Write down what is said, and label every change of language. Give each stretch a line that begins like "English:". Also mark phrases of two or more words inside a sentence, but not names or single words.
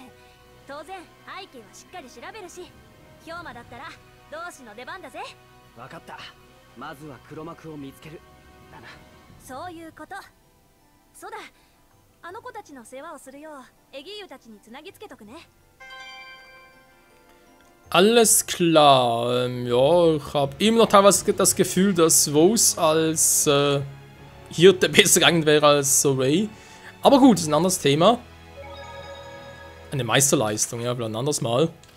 Japanese: 当然背景はしっかり調べるし、氷馬だったら同志の出番だぜ。分かった。まずは黒幕を見つけるだな。そういうこと。そうだ、あの子たちの世話をするようエギーユたちにつなぎつけとくね。
German: Alles klar. Ja, ich habe immer noch teilweise das Gefühl, dass Rose als Hirte besser geeignet wäre als Sorey. Aber gut, das ist ein anderes Thema. Eine Meisterleistung, ja, vielleicht ein anderes Mal.